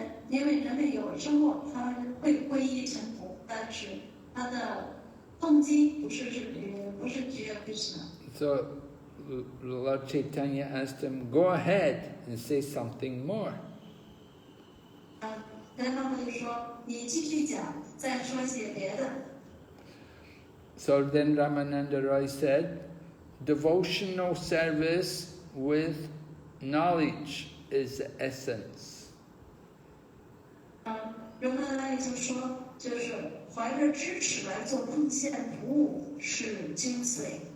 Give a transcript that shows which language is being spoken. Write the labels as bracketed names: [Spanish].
[Chinese] 因为人们有时候他们会皈依臣服，但是他的动机不是只有 Krishna。 [English] So Lord Chaitanya asked him, go ahead and say something more. [Chinese] 然后他就说，你继续讲，再说些别的。 [English] So then Ramananda Roy said, devotional service with knowledge is the essence. [Chinese] 人们来就说，就是怀着知识来做奉献服务是精髓。